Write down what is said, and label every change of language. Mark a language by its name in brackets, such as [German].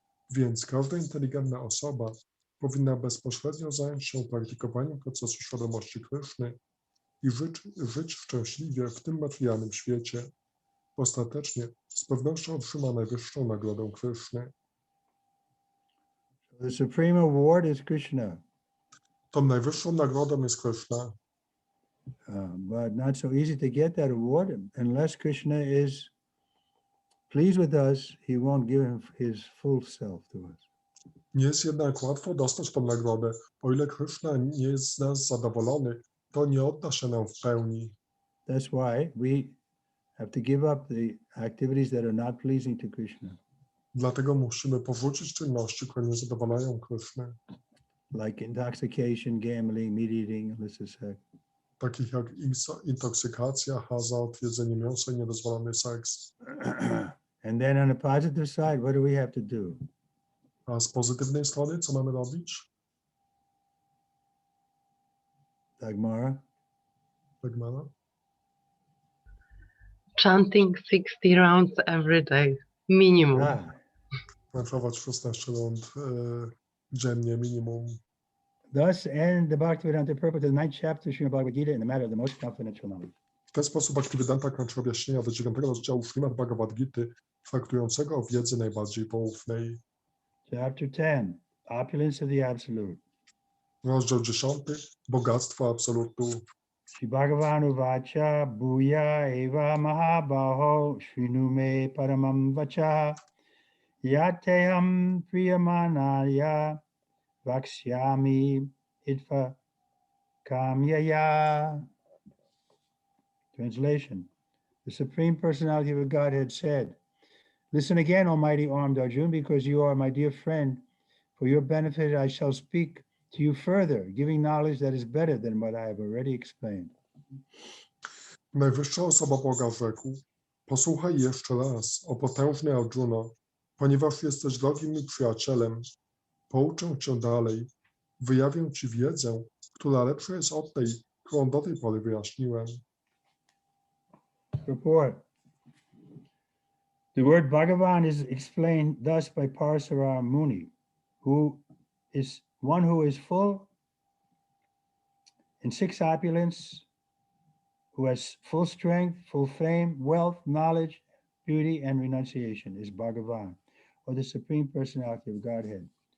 [Polish] Więc każda inteligentna osoba powinna bezpośrednio zająć się praktykowaniem procesu świadomości Kryszny i żyć szczęśliwie w tym materialnym świecie. Ostatecznie z pewnością otrzyma najwyższą nagrodę Kryszny. [English] The supreme award is Krishna. [Polish] Tą najwyższą nagrodą jest Kryszna. [English] But not so easy to get that award unless Krishna is pleased with us. He won't give his full self to us. [Polish] Nie jest jednak łatwo dostać tą nagrodę. O ile Kryszna nie jest z nas zadowolony, to nie odda się nam w pełni. [English] That's why we have to give up the activities that are not pleasing to Krishna. [Polish] Dlatego musimy porzucić czynności, które nie zadowalają Kryszny. [English] Like intoxication, gambling, meat eating, illicit sex. [Polish] Takich jak intoksykacja, hazard, jedzenie mięsa i niedozwolony seks. [English] And then on the positive side, what do we have to do? [Polish] A z pozytywnej strony, co mamy robić? [English] Dagmara? [Polish] Dagmara? [English] Chanting 60 rounds every day, minimum. [Polish] Pracować 16 rund dziennie, minimum. [English] Thus end the Bhaktivedanta purport of the 9th chapter of Srimad Bhagavad Gita in the matter of the most confidential knowledge. [Polish] W ten sposób Bhaktivedanta kończy objaśnienia do 9 rozdziału Srimad Bhagavad Gity, traktującego o wiedzy najbardziej poufnej. [English] Chapter 10, Opulence of the Absolute. [Polish] Rozdział 10, Bogactwo Absolutu. [Sanskrit] Shri Bhagavan Uvacha Bhuya Eva Mahabaho Shrinu Me Paramam Vacha Yateham Priyamanaya Vaksyami Itva Kamyaya. [English] Translation. The Supreme Personality of Godhead said, Listen again, Almighty Armed Arjun, because you are my dear friend. For your benefit, I shall speak to you further, giving knowledge that is better than what I have already explained. [Polish] Najwyższa osoba Boga rzekł: posłuchaj jeszcze raz, o potężny Arjuno, ponieważ jesteś drogim mi przyjacielem, pouczę cię dalej, wyjawię ci wiedzę, która lepsza jest od tej, którą do tej pory wyjaśniłem. [English] Report. The word Bhagavan is explained thus by Parasara Muni, who is one who is full in six opulence, who has full strength, full fame, wealth, knowledge, beauty, and renunciation, is Bhagavan, or the Supreme Personality of Godhead.